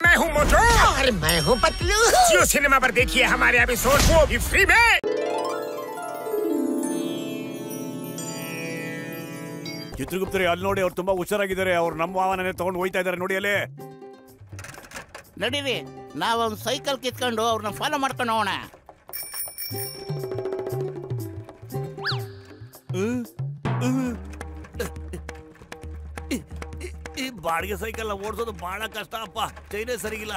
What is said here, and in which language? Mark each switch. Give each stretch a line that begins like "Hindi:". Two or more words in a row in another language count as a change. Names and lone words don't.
Hindi: हूँ मोटू और मैं हूँ पतलू। जियो सिनेमा पर देखिए हमारे एपिसोड, वो भी फ्री में।
Kannada: ಚಿತ್ರಗುಪ್ತರೇ ಅಲ್ಲಿ ನೋಡಿ, ಅವ್ರು ತುಂಬಾ ಹುಷಾರಾಗಿದ್ದಾರೆ. ಅವ್ರು ನಮ್ಮ ವಾಹನನೇ ತಗೊಂಡು ಹೋಯ್ತಾ ಇದ್ದಾರೆ ನೋಡಿ ಅಲ್ಲಿ. ನಡೀರಿ, ನಾವೊಂದು ಸೈಕಲ್ ಕಿತ್ಕೊಂಡು ಅವ್ರನ್ನ ಫಾಲೋ ಮಾಡ್ಕೊಂಡು ಹೋಗೋಣ. ಈ ಬಾಡಿಗೆ ಸೈಕಲ್ ಓಡಿಸೋದು ಬಹಳ ಕಷ್ಟ ಅಪ್ಪ, ಚೈನೇ ಸರಿಗಿಲ್ಲ.